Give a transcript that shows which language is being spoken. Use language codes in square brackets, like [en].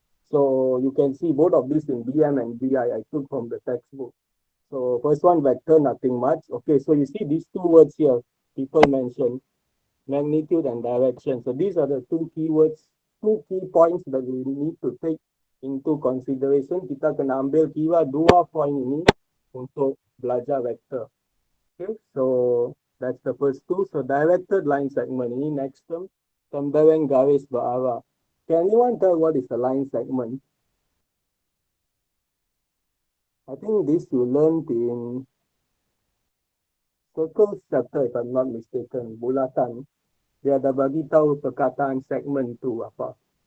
[en] So you can see both of these in BM and BI, I took from the textbook. So first one, vector, nothing much. Okay, so you see these two words here, people mentioned, magnitude and direction. So these are the two keywords, two key points that we need to take into consideration. [ms] Kita kena ambil kira dua point ini untuk belajar vector. [en] Okay, so that's the first two. So directed line segment ini next term, [ms] tembereng garis berarah. [en] Can anyone tell what is a line segment? I think this you learned in circles chapter if I'm not mistaken, bulatan. [ms] Dia ada bagi tahu perkataan segment tu apa.